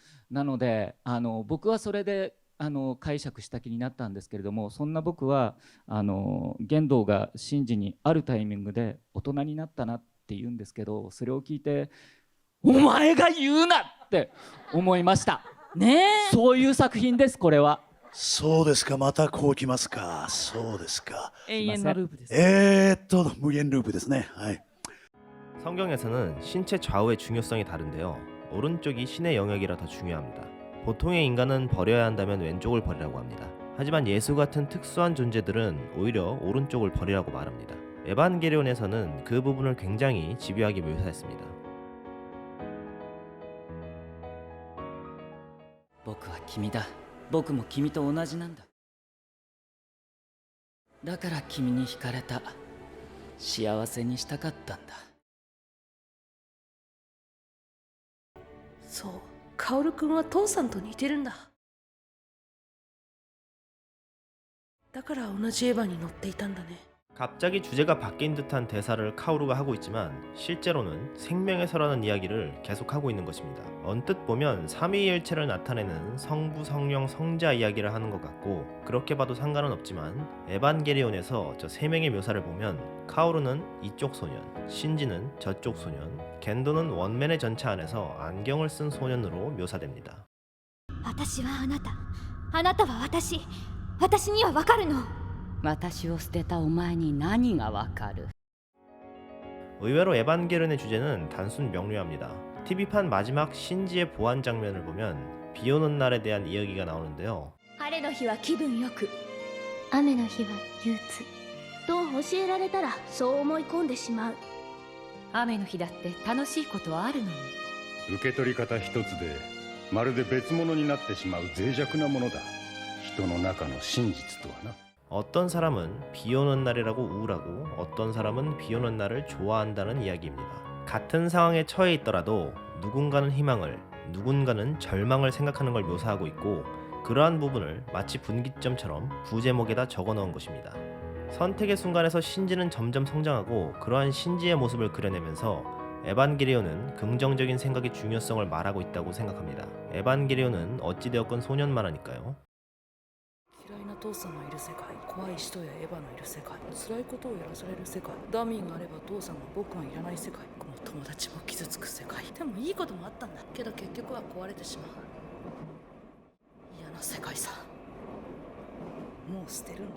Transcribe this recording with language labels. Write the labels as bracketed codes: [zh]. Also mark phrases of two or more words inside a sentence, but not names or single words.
[ja] なので僕はそれで解釈した気になったんですけれども、そんな僕は玄道がシンジにあるタイミングで大人になったなって言うんですけど、それを聞いてお前が言うなって思いましたね。そういう作品です。これはそうですか。またこうきますか。そうですか。永遠のループです。無限ループですね。はい。 [ko] 성경에서는 신체 좌우의 중요성이 다른데요. 오른쪽이 신의 영역이라 더 중요합니다. 보통의 인간은 버려야 한다면 왼쪽을 버리라고 합니다. 하지만 예수 같은 특수한 존재들은 오히려 오른쪽을 버리라고 말합니다. 에반게리온에서는 그 부분을 굉장히 집요하게 묘사했습니다. [ja] 僕は君だ。僕も君と同じなんだ。だから君に惹かれた。幸せにしたかったんだ。そう、カオルくんは父さんと似てるんだ。だから同じエヴァに乗っていたんだね。 [ko] 갑자기 주제가 바뀐 듯한 대사를 카오루가 하고 있지만 실제로는 생명에서라는 이야기를 계속하고 있는 것입니다. 언뜻 보면 삼위일체를 나타내는 성부, 성령, 성자 이야기를 하는 것 같고 그렇게 봐도 상관은 없지만 에반게리온에서 저 세 명의 묘사를 보면 카오루는 이쪽 소년, 신지는 저쪽 소년, 겐도는 원맨의 전차 안에서 안경을 쓴 소년으로 묘사됩니다. [ja] 私はあなた、あなたは私、私にはわかるの。私を捨てたお前に何がわかる？ [ko] 의외로 에반게리온의 주제는 단순 명료합니다. TV판 마지막 신지의 보안 장면을 보면 비 오는 날에 대한 이야기가 나오는데요. [ja] 晴れの日は気分よく、雨の日は憂鬱と教えられたらそう思い込んでしまう。雨の日だって楽しいことはあるのに。受け取り方一つでまるで別物になってしまう脆弱なものだ。人の中の真実とはな。 [ko] 어떤 사람은 비 오는 날이라고 우울하고 어떤 사람은 비 오는 날을 좋아한다는 이야기입니다. 같은 상황에 처해 있더라도 누군가는 희망을, 누군가는 절망을 생각하는 걸 묘사하고 있고 그러한 부분을 마치 분기점처럼 부제목에다 적어 넣은 것입니다. 선택의 순간에서 신지는 점점 성장하고 그러한 신지의 모습을 그려내면서 에반게리온은 긍정적인 생각의 중요성을 말하고 있다고 생각합니다. 에반게리온은 어찌되었건 소년만하니까요. [ja] 嫌いな父さんのいる世界、怖い人やエヴァのいる世界、辛いことをやらされる世界、ダミーがあれば父さんは僕がいらない世界、この友達も傷つく世界。でもいいこともあったんだけど結局は壊れてしまう。嫌な世界さ。もう捨てるんだ。